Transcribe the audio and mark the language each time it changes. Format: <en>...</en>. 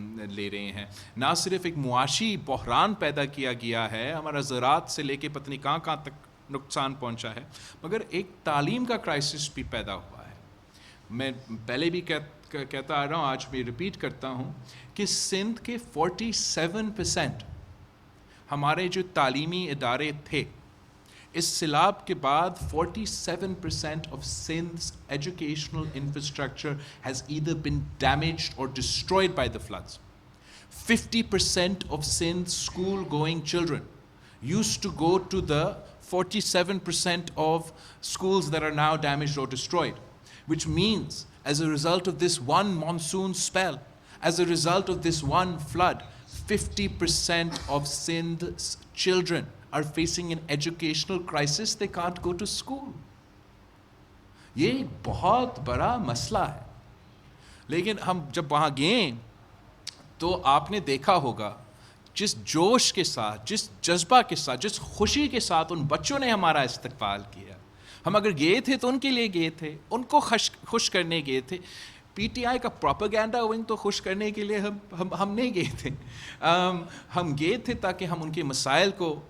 <ur>لے رہے ہیں، نہ صرف ایک معاشی بحران پیدا کیا گیا ہے، ہمارا زراعت سے لے کے پتہ نہیں کہاں تک نقصان پہنچا ہے، مگر ایک تعلیم کا کرائسس بھی پیدا ہوا ہے۔ میں پہلے بھی کہتا آ رہا ہوں، آج بھی ریپیٹ کرتا ہوں کہ سندھ کے 47% ہمارے جو تعلیمی ادارے تھے، اس سیلاب کے بعد</ur> <en>47% of Sindh's educational infrastructure has either been damaged or destroyed by the floods. 50% of Sindh's school-going children used to go to the 47% of schools that are now damaged or destroyed, which means as a result of this one monsoon spell, as a result of this one flood, 50% of Sindh's children are facing an educational crisis. They can't go to school.</en> <ur>یہ ایک بہت بڑا مسئلہ ہے۔ لیکن ہم جب وہاں گئے تو آپ نے دیکھا ہوگا جس جوش کے ساتھ، جس جذبہ کے ساتھ، جس خوشی کے ساتھ ان بچوں نے ہمارا استقبال کیا۔ ہم اگر گئے تھے تو ان کے لیے گئے تھے، ان کو خوش کرنے گئے تھے۔ پی ٹی آئی کا پروپیگنڈا ونگ تو خوش کرنے کے لیے ہم نہیں گئے تھے، ہم گئے تھے تاکہ ہم ان کے مسائل کو</ur>